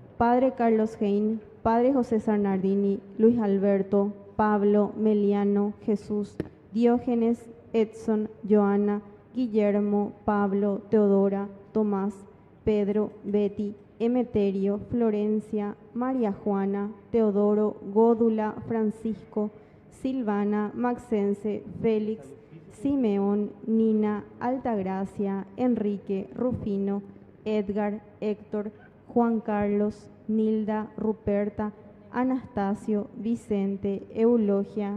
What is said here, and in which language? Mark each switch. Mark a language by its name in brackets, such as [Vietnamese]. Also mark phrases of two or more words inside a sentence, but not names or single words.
[Spanish] Padre Carlos Hein, Padre José Sarnardini, Luis Alberto, Pablo, Meliano, Jesús, Diógenes, Edson, Joana, Guillermo, Pablo, Teodora, Tomás, Pedro, Betty, Emeterio, Florencia, María Juana, Teodoro, Gódula, Francisco, Silvana, Maxense, Félix, Simeón, Nina, Altagracia, Enrique, Rufino, Edgar, Héctor, Juan Carlos, Nilda, Ruperta, Anastasio, Vicente, Eulogia,